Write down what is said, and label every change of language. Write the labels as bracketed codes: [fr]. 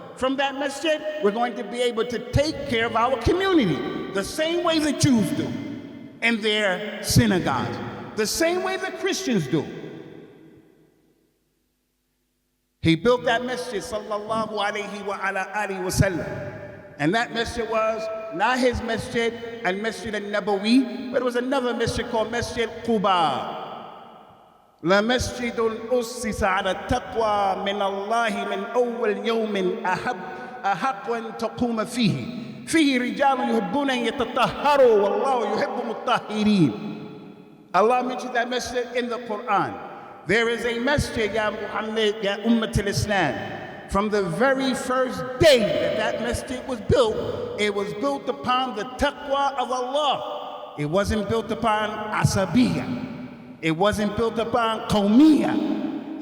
[en] From that masjid, we're going to be able to take care of our community, the same way the Jews do in their synagogues, the same way the Christians do He built that masjid, sallallahu alayhi wa ala alihi wa sallam. And that masjid was not his masjid and Masjid al-Nabawi, but it was another masjid called Masjid Khutbah. [ar] لمسجد أسس على التقوى من الله من أول يوم أحق أن تقوم فيه رجال يحبون أن يتطهروا والله يحب المطهرين. [en] Allah mentioned that masjid in the Quran. There is a masjid, Ya Muhammad, Ya Ummat al-Islam. From the very first day that masjid was built, it was built upon the taqwa of Allah. It wasn't built upon asabiyah. It wasn't built upon qawmiyah.